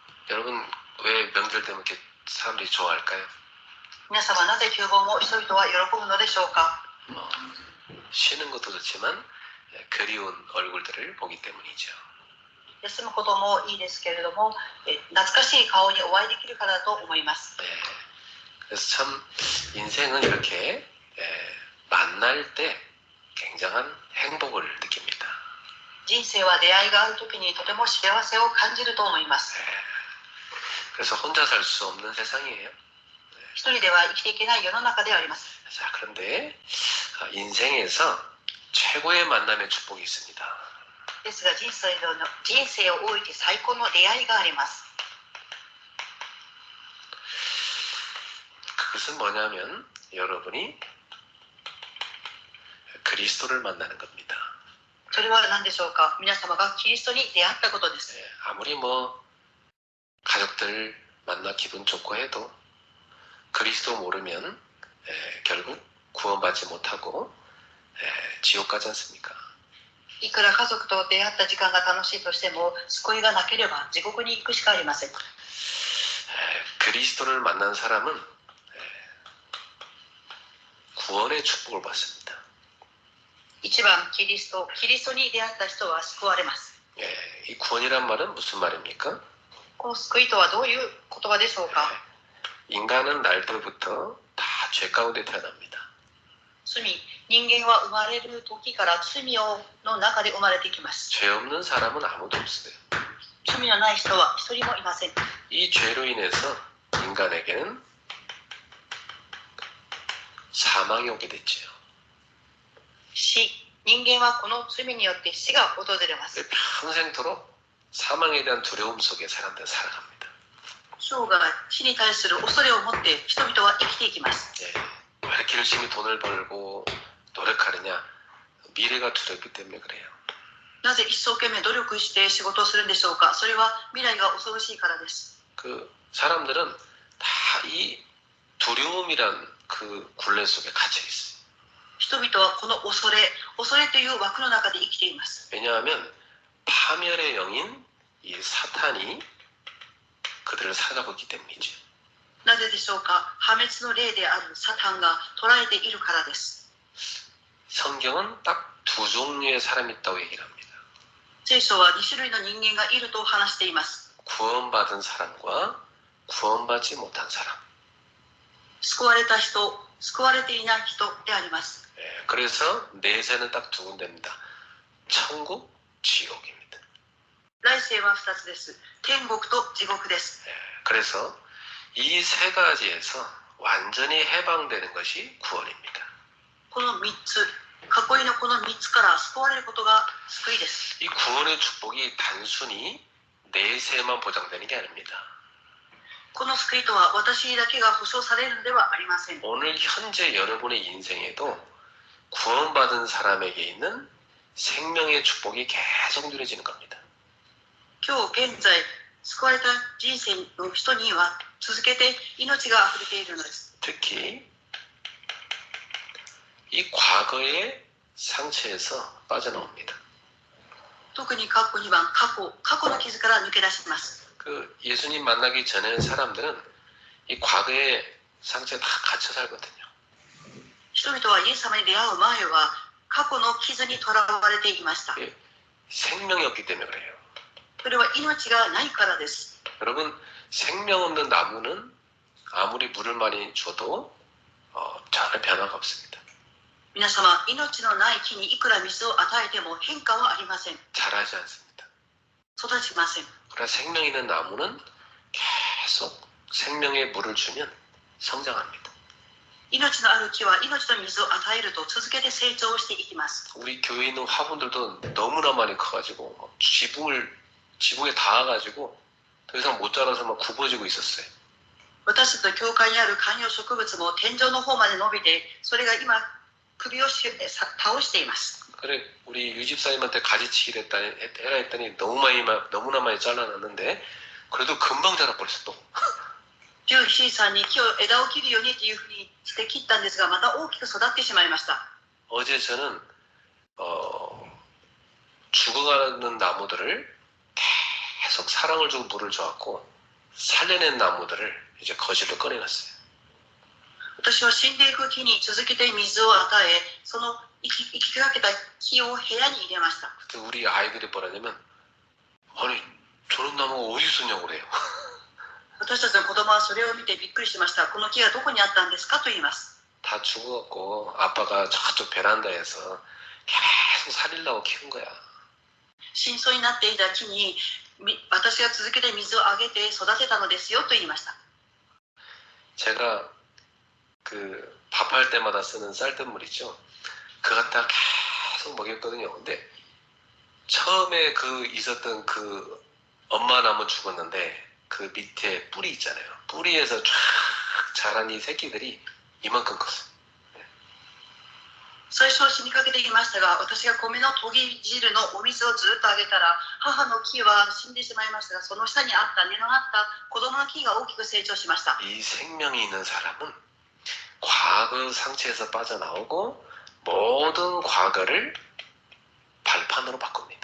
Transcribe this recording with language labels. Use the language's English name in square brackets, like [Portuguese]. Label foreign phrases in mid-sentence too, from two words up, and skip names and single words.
[Korean] 여러분 왜 명절 되면 이렇게 사람들이 좋아할까요? [Japanese] 皆様なぜ旧盆を人々は喜ぶのでしょうか。 [Korean] 쉬는 것도 좋지만 그리운 얼굴들을 보기 때문이죠. [Japanese] 休むこともいいですけれども、懐かしい顔にお会いできるからだと思います。 [Korean] 그래서 참 인생은 이렇게 만날 때 굉장한 행복을 느낍니다. [Japanese] 人生は出会いがあるときにとても幸せを感じると思います。 [Korean] 그래서 혼자 살 수 없는 세상이에요. [Japanese] 一人では生きていけない世の中であります。 [Korean] 자, 그런데 인생에서 최고의 만남의 축복이 있습니다. [Japanese] ですが人生をおいて最高の出会いがあります。 [Korean] 그것은 뭐냐면 여러분이 그리스도를 만나는 겁니다. [Japanese] それは何でしょうか。皆様がキリストに出会ったことです。 [Korean] 아무리 뭐 가족들 만나 기분 좋고 해도 그리스도 모르면 결국 구원받지 못하고 지옥 가지 않습니까? [Japanese] いくら家族と出会った時間が楽しいとしても救いがなければ地獄に行くしかありません。 [Korean] 그리스도를 만난 사람은 구원의 축복을 받습니다. [Japanese] 一番キリストに出会った人は救われます。 [Korean] 이 구원이란 말은 무슨 말입니까? [Japanese] この救いとはどういう言葉でしょうか。 [Korean] 인간은 날 때부터 다 죄 가운데 태어납니다. [Japanese] 人間は生まれる時から罪の中で生まれてきます。 [Korean] 죄 없는 사람은 아무도 없어요. [Japanese] 罪のない人は一人もいません。 [Korean] 이 죄로 인해서 인간에게는 사망이 오게 됐죠. [Japanese] 人間はこの罪によって死が訪れます。 [Korean] 평생토록 사망에 대한 두려움 속에 사람들은 살아갑니다. [Japanese] 生涯死に対する恐れを持って人々は生きていきます。 [Korean] 왜 이렇게 열심히 돈을 벌고 노력하느냐? 미래가 두렵기 때문에 그래요. [Japanese] なぜ一生懸命努力して仕事をするんでしょうか。それは未来が恐ろしいからです。 [Korean] 그 사람들은 다 이 두려움이란 그 굴레 속에 갇혀 있어요. [Japanese] 人々はこの恐れという枠の中で生きています。 [Korean] 왜냐하면 파멸의 영인 이 사탄이 그들을 사로잡고 있기 때문이죠. [Japanese] なぜでしょうか。破滅の霊であるサタンが捉えているからです。 [Korean] 성경은 딱 두 종류의 사람이 있다고 얘기를 합니다. [Japanese] 聖書は2種類の人間がいると話しています。 [Korean] 구원받은 사람과 구원받지 못한 사람. [Japanese] 救われた人、救われていない人であります。 [Korean] 그래서 내세는 딱 두 군데입니다. 천국, 지옥입니다. [Japanese] 来世は2つです。天国と地獄です。 [Korean] 그래서 이 세 가지에서 완전히 해방되는 것이 구원입니다. [Japanese] この3つ、囲いのこの3つから救われることが救いです。 [Korean] 이 구원의 축복이 단순히 내세만 보장되는 게 아닙니다. [Japanese] この救いとは私だけが保証されるのではありません。 [Korean] 오늘 현재 여러분의 인생에도 구원받은 사람에게 있는 생명의 축복이 계속 누려지는 겁니다. [Japanese] 今日現在救われた人生の人には続けて命が溢れているのです。 [Korean] 특히 이 과거의 상처에서 빠져나옵니다. [Japanese] 特に過去2番、過去の傷から抜け出します。 [Korean] 그 예수님 만나기 전에 사람들은 이 과거의 상처에 다 갇혀 살거든요. [Japanese] 人々はイエス様に出会う前は過去の傷にとらわれていました。 [Korean] 생명이 없기 때문에 그래요. [Japanese] それは命がないからです。 [Korean] 여러분 생명 없는 나무는 아무리 물을 많이 줘도 전혀 변화가 없습니다. [Japanese] 皆様、命のない木にいくら水を与えても変化はありません。 [Korean] 자라지 않습니다. [Japanese] 育ちません。 [Korean] 그러나 생명 있는 나무는 계속 생명의 물을 주면 성장합니다. [Japanese] 命のある木は命の水を与えると続けて成長していきます。 [Korean] 우리 교회에 있는 화분들도 너무나 많이 커가지고 지붕에 닿아가지고 더 이상 못 자라서 막 굽어지고 있었어요. [Japanese] 私たちの教会にある観葉植物も天井の方まで伸びて、それが今首を倒しています。 [Korean] 그래 우리 유집사님한테 가지치기를 해라 했더니 너무나 많이 잘라놨는데 그래도 금방 자라버렸어 또. [Japanese] 獣医師さんに枝を切るようにというふうにして切ったんですが、また大きく育ってしまいました。 [Korean] 어제 저는 죽어가는 나무들을 계속 사랑을 주고 물을 줘갖고 살려낸 나무들을 이제 거실로 꺼내놨어요. [Japanese] 私は死んでいく木に続けて水を与え、その生きかけた木を部屋に入れました。 [Korean] 그때 우리 아이들이 뭐라냐면 아니 저런 나무가 어디 있었냐고 그래요. [Japanese] 私たちの子供はそれを見てびっくりしました。この木がどこにあったんですかと言います。 [Korean] 다 죽어갖고 아빠가 저쪽 베란다에서 계속 살리려고 키운 거야. [Japanese] 死にそうになっていた木に私が続けて水をあげて育てたのですよと言いました。 [Korean] 제가 그 밥할 때마다 쓰는 쌀뜨물이죠. 그거 갖다 계속 먹였거든요. 근데 처음에 그 있었던 그 엄마 나무 죽었는데 그 밑에 뿌리 있잖아요. 뿌리에서 쫙 자란 이 새끼들이 이만큼 컸어요. [Japanese] 最初は死にかけていましたが、私が米のとぎ汁のお水をずっとあげたら、母の木は死んでしまいましたが、その下にあった根のあった子供の木が大きく成長しました。 [Korean] 이 생명이 있는 사람은 과거 상처에서 빠져나오고 모든 과거를 발판으로 바꿉니다.